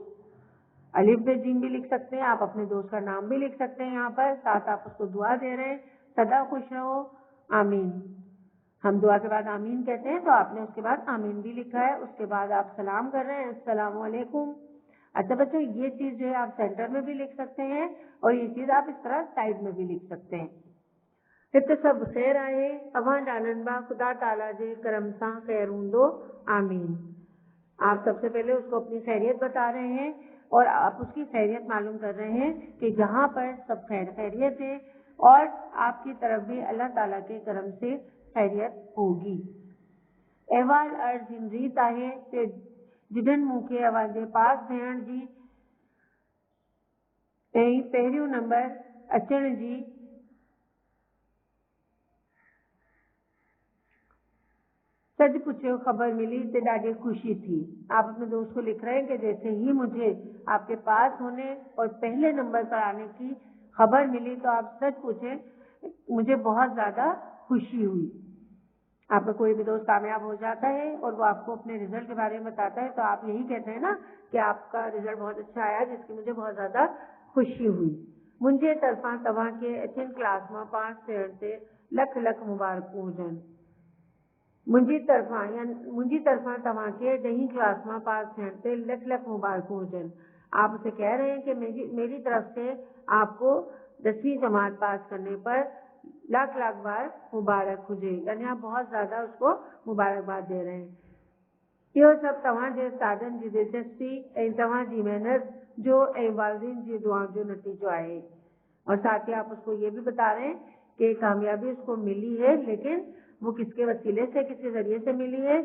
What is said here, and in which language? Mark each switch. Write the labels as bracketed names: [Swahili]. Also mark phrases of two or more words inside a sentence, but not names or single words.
[Urdu] الف بے جیم بھی لکھ سکتے ہیں، آپ اپنے دوست کا نام بھی لکھ سکتے ہیں یہاں پر، ساتھ آپ اس کو دعا دے رہے ہیں، سدا خوش رہو، آمین. ہم دعا کے بعد آمین کہتے ہیں، تو آپ نے اس کے بعد آمین بھی لکھا ہے. اس کے بعد آپ سلام کر رہے ہیں, [Arabic] السلام علیکم. [Urdu] اچھا بچو، یہ چیز جو ہے آپ سینٹر میں بھی لکھ سکتے ہیں اور یہ چیز آپ اس طرح سائیڈ میں بھی لکھ سکتے ہیں. [Sindhi] हिते सब खैर आहे, अवां ॼाणनि बा खुदा ताला जे करम सां खैर हूंदो, आमीन। [Urdu] آپ سب سے پہلے اس کو اپنی خیریت بتا رہے ہیں اور آپ اس کی خیریت معلوم کر رہے ہیں کہ جہاں پر سب خیریت ہے اور آپ کی طرف بھی اللہ تعالیٰ کے کرم سے خیریت ہوگی. [Sindhi] अहवाल अर्ज़ हिन रीत आहे कि जिन्हनि मूंखे अवांजे पास थियण जी ऐं पहिरियों नंबर अचण जी [Urdu] سچ پوچھو [Sindhi] खबर मिली तो ॾाढी खुशी थी। [Urdu] آپ اپنے دوست کو لکھ رہے ہیں کہ جیسے ہی مجھے آپ کے پاس ہونے اور پہلے نمبر پر آنے کی خبر ملی تو آپ سچ پوچھے مجھے بہت زیادہ خوشی ہوئی. آپ کا کوئی بھی دوست کامیاب ہو جاتا ہے اور وہ آپ کو اپنے رزلٹ کے بارے میں بتاتا ہے تو آپ یہی کہتے ہیں نا کہ آپ کا رزلٹ بہت اچھا آیا جس کی مجھے بہت زیادہ خوشی ہوئی. [Sindhi] मुंहिंजे तरफां तव्हांखे 8th क्लास में पास थियण ते लख लख मुबारकूं हुजनि। मुंहिंजी तरफां तव्हांखे 10th क्लास में पास थियण ते लख लख मुबारकूं हुजनि। [Urdu] آپ اسے کہہ رہے ہیں کہ میری طرف سے آپ کو 10ویں جماعت پاس کرنے پر لاکھ بار مبارک ہوجے، یعنی آپ بہت زیادہ اس کو مبارکباد دے رہے ہیں۔ یہ سب تمہارے [Sindhi] استادن جی دلچسپی تمہاری محنت جو والدین جی دعا جو نتیجہ آئے، [Urdu] اور ساتھ ہی آپ اس کو یہ بھی بتا رہے ہیں کہ کامیابی اس کو ملی ہے، لیکن وہ کس کے وسیلے سے، کس کے ذریعے سے ملی ہے۔